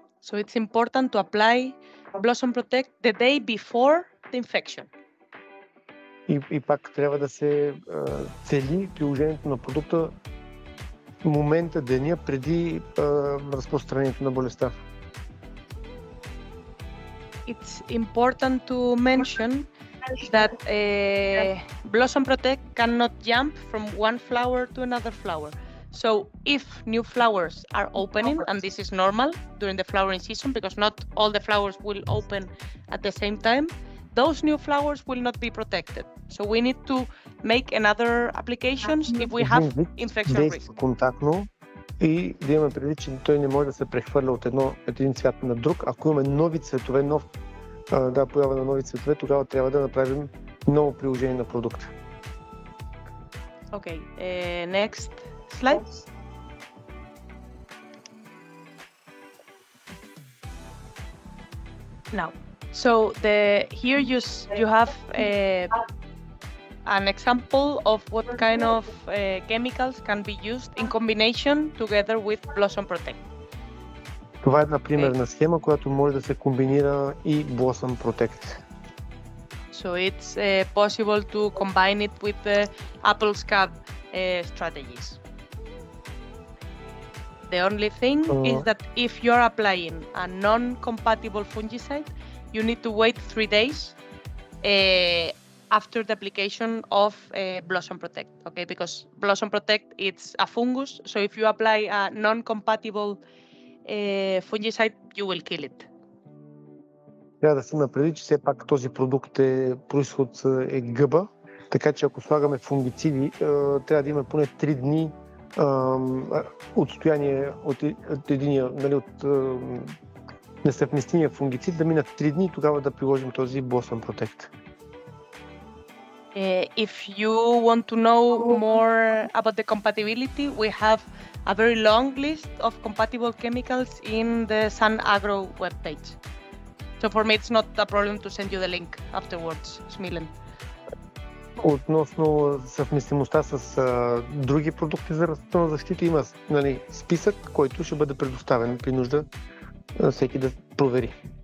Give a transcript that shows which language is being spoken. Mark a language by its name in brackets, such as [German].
[English] So it's important to apply Blossom Protect the day before the infection. [Bulgarian] И пак трябва да се цели приложението на продукта в момента, деня преди разпространението на болестта. [English] It's important to mention that Blossom Protect cannot jump from one flower to another flower. So if new flowers are opening, and this is normal during the flowering season because not all the flowers will open at the same time, those new flowers will not be protected. So we need to make another applications if we have infection risk. [Bulgarian] Контактно и да имаме предвид, че той не може да се прехвърля от един цвят на друг. Ако имаме нови цветове, поява на нови цветове, тогава трябва да направим ново приложение на продукта. [English] Okay, next slide. Now, so here you have an example of what kind of chemicals can be used in combination together with Blossom Protect. [Bulgarian] Това е една примерна схема, която може да се комбинира и Blossom Protect. [English] So it's possible to combine it with the apple scab strategies. The only thing is that if you're applying a non-compatible fungicide, you need to wait 3 days after the application of Blossom Protect, okay? Because Blossom Protect, it's a fungus, so if you apply a non-compatible fungicide, you will kill it. [Bulgarian] Трябва да се напреди, че все пак този продукт происход е гъба, така че ако слагаме фунгициди, трябва да има поне 3 дни отстояние от единия, нали, от несъвместимия фунгицид, да минат 3 дни и тогава да приложим този Blossom Protect. [English] If you want to know more about the compatibility, we have a very long list of compatible chemicals in the Sun Agro webpage. So for me, it's not a problem to send you the link afterwards, Smilen. [Bulgarian] Относно съвместимостта с други продукти за растителна защита, има списък, който ще бъде предоставен при нужда всеки да провери.